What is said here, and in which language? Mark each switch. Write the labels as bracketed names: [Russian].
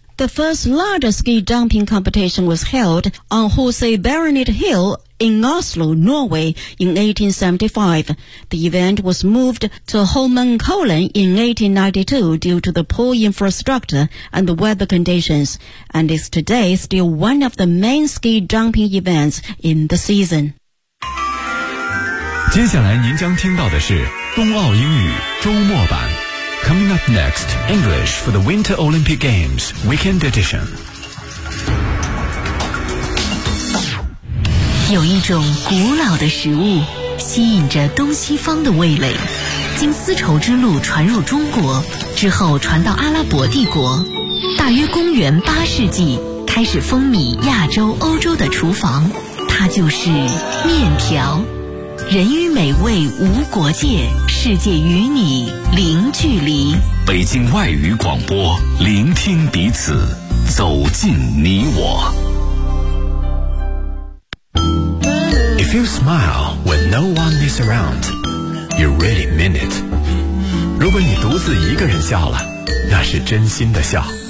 [English] The first larger ski jumping competition was held on Jose Baronet Hill in Oslo, Norway in 1875. The event was moved to Holmenkollen in 1892 due to the poor infrastructure and the weather conditions, and is today still one of the main ski jumping events in the season. [Chinese] 接下来您将听到的是冬奥英语周末版。 [English] Coming up next, English for the Winter Olympic Games, Weekend Edition. [Chinese] 有一种古老的食物吸引着东西方的味蕾，经丝绸之路传入中国，之后传到阿拉伯帝国。大约公元八世纪，开始风靡亚洲、欧洲的厨房，它就是面条。人与美味无国界，世界与你零距离。北京外语广播，聆听彼此，走进你我。 [English] If you smile when no one is around, you really mean it. [Chinese] 如果你独自一个人笑了，那是真心的笑。